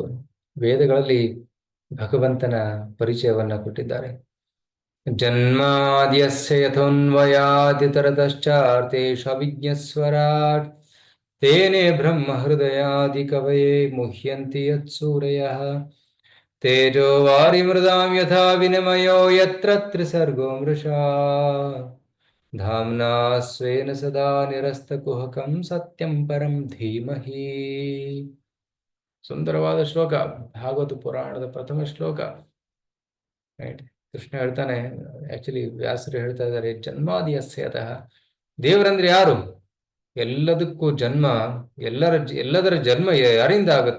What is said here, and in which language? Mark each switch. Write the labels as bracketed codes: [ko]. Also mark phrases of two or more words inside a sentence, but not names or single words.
[kn] ವೇದಗಳಲ್ಲಿ ಭಗವಂತನ ಪರಿಚಯವನ್ನ ಕೊಟ್ಟಿದ್ದಾರೆ. [sa] ಜನ್ಮಾದ್ಯಸ್ಯ ಯಥೋನ್ವಯಾದಿತರತಶ್ಚಾರ್ಥೇಷು ತೇನೇ ಬ್ರಹ್ಮ ಹೃದಯಾದಿ ಕವಯೇ ಮುಹ್ಯಂತಿ ಯತ್ಸೂರಯಃ ತೇಜೋ ವಾರಿಮೃದಾಂ ಯಥಾ ವಿನಿಮಯೋ ಯತ್ರ ತ್ರಿಸರ್ಗೋ ಮೃಷಾ ಧಾಮ್ನಾ ಸ್ವೇನ ಸದಾ ನಿರಸ್ತಕುಹಕಂ ಸತ್ಯಂ ಪರಂ ಧೀಮಹಿ. [kn] ಸುಂದರವಾದ ಶ್ಲೋಕ, ಭಾಗವತ ಪುರಾಣದ ಪ್ರಥಮ ಶ್ಲೋಕ. ರೈಟ್, ಕೃಷ್ಣ ಹೇಳ್ತಾನೆ, ಆಕ್ಚುಲಿ ವ್ಯಾಸರು ಹೇಳ್ತಾ ಇದ್ದಾರೆ, ಜನ್ಮಾದಿಯಸ್ಯತಃ, ದೇವರಂದ್ರೆ ಯಾರು? ಎಲ್ಲದಕ್ಕೂ ಜನ್ಮ, ಎಲ್ಲದರ ಜನ್ಮ ಯಾರಿಂದ ಆಗುತ್ತೆ?